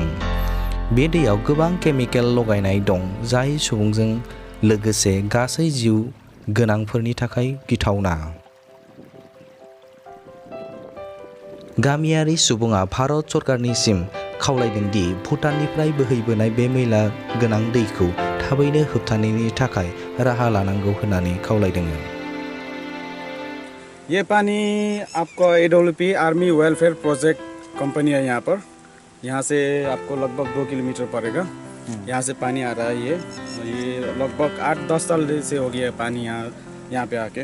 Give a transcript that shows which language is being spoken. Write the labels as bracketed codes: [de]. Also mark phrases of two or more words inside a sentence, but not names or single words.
[brx] बे दैयाव गोबां केमिकेल लगायनाय दं, जाय सुबुंजों लोगोसे गासै जिउ गोनांफोरनि थाखाय गिथावना। गामियारि सुबुङा भारत सरकारनिसिम खावलायदों दि भुटाननिफ्राय बोहैबोनाय बे मैला गोनां दैखौ थाबैनो होबथानायनि थाखाय राहा लानांगौ होननानै खावलायदों। [hi] ये पानी आपको AWP आर्मी वेलफेयर प्रोजेक्ट कंपनी है यहाँ से आपको लगभग 2 किलोमीटर पड़ेगा। यहाँ से पानी आ रहा है। ये लगभग 8-10 साल से हो गया है पानी यहाँ पे आके।